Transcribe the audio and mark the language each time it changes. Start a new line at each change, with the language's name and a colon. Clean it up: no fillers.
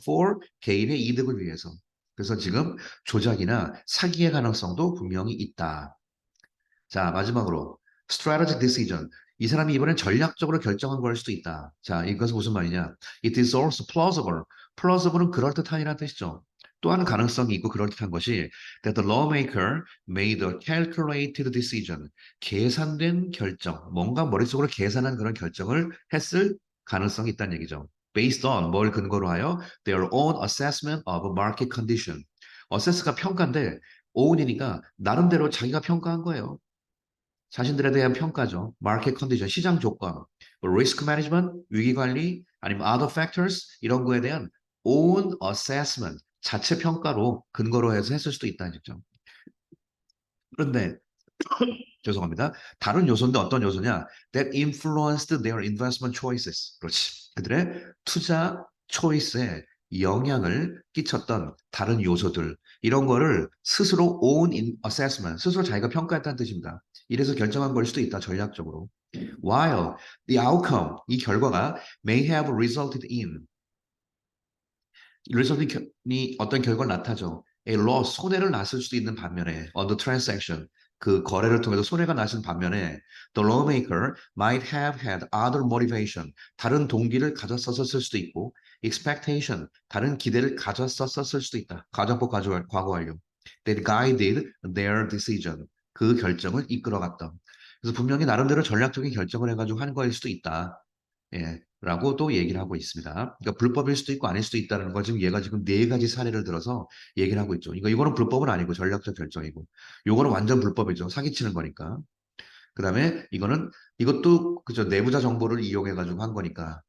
Korean: for 개인의 이득을 위해서. 그래서 지금 조작이나 사기의 가능성도 분명히 있다. 자, 마지막으로
English: strategic decision.
Korean: 이 사람이 이번엔 전략적으로 결정한 걸 수도 있다. 자, 이것은 무슨 말이냐?
English: It is also plausible.
Korean: plausible은 그럴듯한이라는 뜻이죠. 또한 가능성이 있고 그럴듯한 것이
English: that the lawmaker made a calculated decision.
Korean: 계산된 결정, 뭔가 머릿속으로 계산한 그런 결정을 했을 가능성이 있다는 얘기죠.
English: Based on
Korean: 뭘 근거로 하여
English: their own assessment of market condition.
Korean: assess가 평가인데 own이니까 나름대로 자기가 평가한 거예요. 자신들에 대한 평가죠. 마켓 컨디션, 시장 조건, 리스크 매니지먼트, 위기 관리, 아니면
English: other factors
Korean: 이런 거에 대한 own assessment, 자체 평가로 근거로 해서 했을 수도 있다는 얘기죠. 그런데 죄송합니다. 다른 요소인데 어떤 요소냐?
English: That influenced their investment choices.
Korean: 그렇지. 그들의 투자 초이스에 영향을 끼쳤던 다른 요소들. 이런 거를 스스로
English: own in assessment,
Korean: 스스로 자기가 평가했다는 뜻입니다. 이래서 결정한 걸 수도 있다, 전략적으로.
English: While the outcome,
Korean: 이 결과가
English: may have resulted in, result이
Korean: 어떤 결과를 낳다죠.
English: A loss,
Korean: 손해를 났을 수도 있는 반면에
English: on the transaction,
Korean: 그 거래를 통해서 손해가 났을 반면에
English: the lawmaker might have had other motivation,
Korean: 다른 동기를 가졌었을 수도 있고 expectation, 다른 기대를 가졌었을 수도 있다. 가정법 과거 완료.
English: That guided their decision,
Korean: 그 결정을 이끌어갔던. 그래서 분명히 나름대로 전략적인 결정을 해가지고 한 거일 수도 있다. 예, 라고 또 얘기를 하고 있습니다. 그러니까 불법일 수도 있고 아닐 수도 있다는 걸 지금 얘가 지금 네 가지 사례를 들어서 얘기를 하고 있죠. 이거는 불법은 아니고 전략적 결정이고, 요거는 완전 불법이죠. 사기치는 거니까. 그다음에 이것도 그죠, 내부자 정보를 이용해 가지고 한 거니까.